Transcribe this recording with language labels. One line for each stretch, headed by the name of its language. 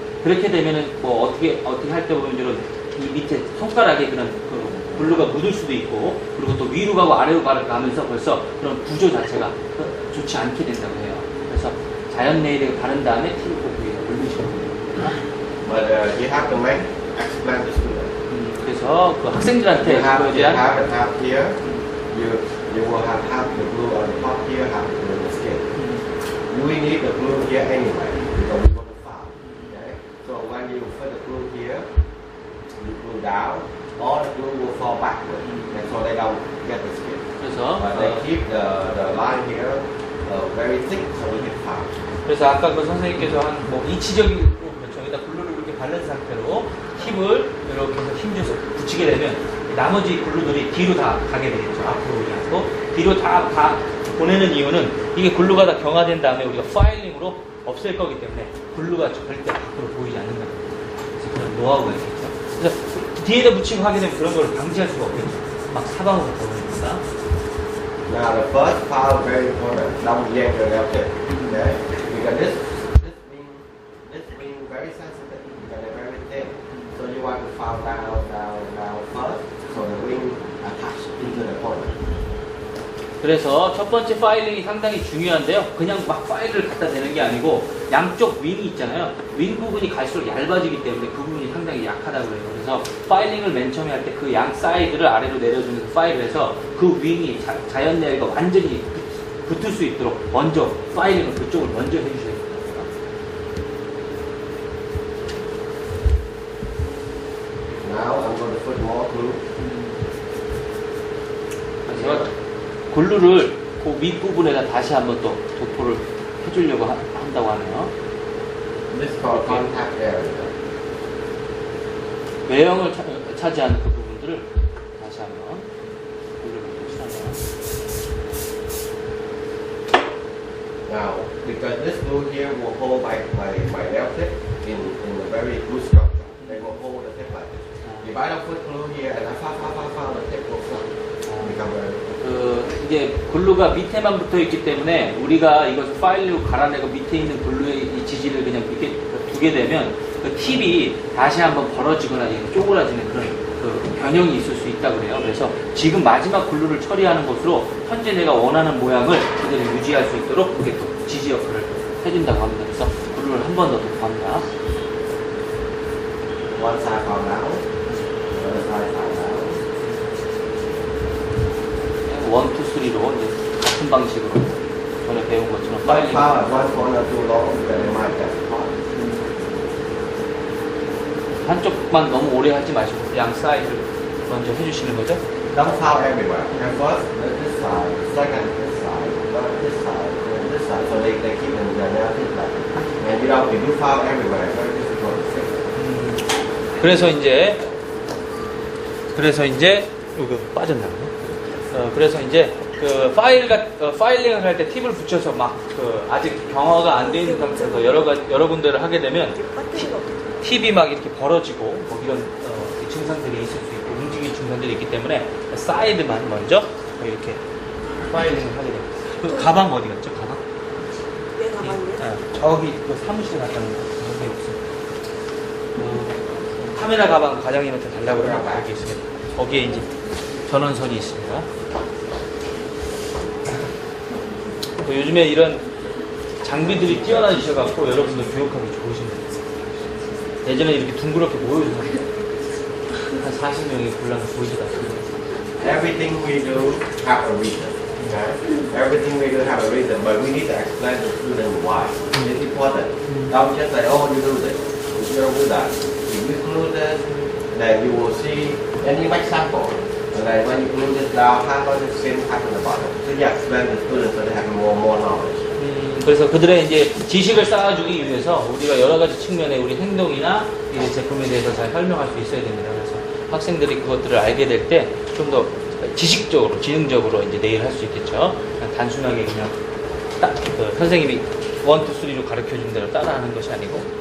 Korean: 그렇게 되면은 뭐 어떻게 할 때 보면 이런 이 밑에 손가락에 그런 글루가 묻을 수도 있고 그리고 또 위로 가고 아래로 가면서 벌써 그런 구조 자체가 좋지 않게 된다고 해요. 그래서 자연 네일에 바른 다음에 팁을 꼭 위에 올리시면 됩니다.
English: But you have to explain this to them.
Korean: 그래서 그 학생들한테
English: You have the
Korean: 대한
English: half here. You will have half the glue on the top here, half in the skin. We need the glue here anyway because we want to file. Okay? So when you put the glue here, you glue down, all the glue will fall backward, and so they don't get the skin.
Korean: 그래서
English: But they keep the line here very thick, so we can file.
Korean: 그래서 아까 그 선생님께서 한 뭐 이치적으로 여기다 글루를 이렇게 바른 상태로 팁을 이렇게 해서 힘줘서 붙이게 되면 나머지 글루들이 뒤로 다 가게 되겠죠. 앞으로 가고 뒤로 다 보내는 이유는 이게 글루가 다 경화된 다음에 우리가 파일링으로 없앨 거기 때문에 글루가 절대 밖으로 보이지 않는다. 그래서 그런 노하우가 있겠죠. 그래서 뒤에다 붙이고 하게 되면 그런 걸 방지할 수가 없겠죠. 막 사방으로 보입니다.
English: Now the first file very important. Don't yank the nail tip. Okay? Because this wing very sensitive because they're very thin. So you want to file down first so the wing attach into the corner.
Korean: 그래서 첫 번째 파일링이 상당히 중요한데요. 그냥 막 파일을 갖다 대는 게 아니고 양쪽 윙이 있잖아요. 윙 부분이 갈수록 얇아지기 때문에 그 부분이 상당히 약하다고 해요. 그래서 파일링을 맨 처음에 할 때 그 양 사이드를 아래로 내려주는 그 파일을 해서 그 윙이 자연 내리가 완전히 붙을 수 있도록 먼저 파일링을 그쪽을 먼저 해주셔야 됩니다.
English: Now I'm going to put more glue.
Korean: 제가 글루를 그 윗부분에다 다시 한번 또 도포를 해주려고 한다고 하네요.
English: This is called contact area.
Korean: 외형을 차지하는 그 부분들을 다시 한번 글루를 칠하네요.
English: Now, because this glue here will hold my nail tip in a very good structure. They will hold the tip like this. If I don't put glue here and I file, the tip will flop. Become very
Korean: 이게 글루가 밑에만 붙어 있기 때문에 우리가 이것을 파일로 갈아내고 밑에 있는 글루의 이 지지를 그냥 이렇게 두게 되면 그 팁이 다시 한번 벌어지거나 쪼그라지는 그런 그 변형이 있을 수 있다고 그래요. 그래서 지금 마지막 글루를 처리하는 것으로 현재 내가 원하는 모양을 그대로 유지할 수 있도록 그게 또 지지 역할을 해준다고 합니다. 그래서 글루를 한 번 더 도포합니다.
English: one side fall down, the other side fall down.
Korean: 1, 2, 3로 같은 방식으로 전에 배운 것처럼
English: Don't
Korean: 파일링.
English: file at one corner too long because they might get caught.
Korean: 한쪽만 너무 오래 하지 마시고 양 사이드를 먼저 해주시는 거죠.
English: Don't file everywhere. And first, this side, second, this side, third, this side, then this side. So they keep in the nail tip like that. And you know, if you file everywhere, it's very difficult to fix it.
Korean: 그래서 이제 이거 빠졌나요? 그래서 이제 그 파일링을 할 때 팁을 붙여서 막 아직 경화가 안 돼 있는 상태에서 여러 군데를 하게 되면 팁이 막 이렇게 벌어지고 뭐 이런 증상들이 있을 수 있고 움직이는 증상들이 있기 때문에 사이드만 먼저 이렇게 파일링을 하게 됩니다. 그 가방 어디 갔죠? 가방? 내 가방이요? 저기 그 사무실에 갔다는 거 여기 없어요. 카메라 가방 과장님한테 달라고 그러면 거기 있습니다. 거기에 이제 전원선이 있습니다. 요즘에 이런 장비들이 뛰어나지셔갖고 여러분들 교육하기 좋으십니다. 예전에 이렇게 둥그렇게 모여주셨는데 한 40명이 굴러서 보이시다.
English: Everything we do have a reason. Okay? Everything we do have a reason, but we need to explain to students why. It's important. Don't just say, oh, you do this. You don't do that. If you glue this, then you will see any example. And then when you glue this down, how does it seem happen at the bottom? So you explain to students so they have more knowledge.
Korean: 그래서 그들의 이제 지식을 쌓아주기 위해서 우리가 여러 가지 측면의 우리 행동이나 이 제품에 대해서 잘 설명할 수 있어야 됩니다. 그래서 학생들이 그것들을 알게 될 때 좀 더 지식적으로, 지능적으로 이제 내일 할 수 있겠죠. 그냥 단순하게 그냥 딱 선생님이 1, 2, 3로 가르쳐 준 대로 따라하는 것이 아니고.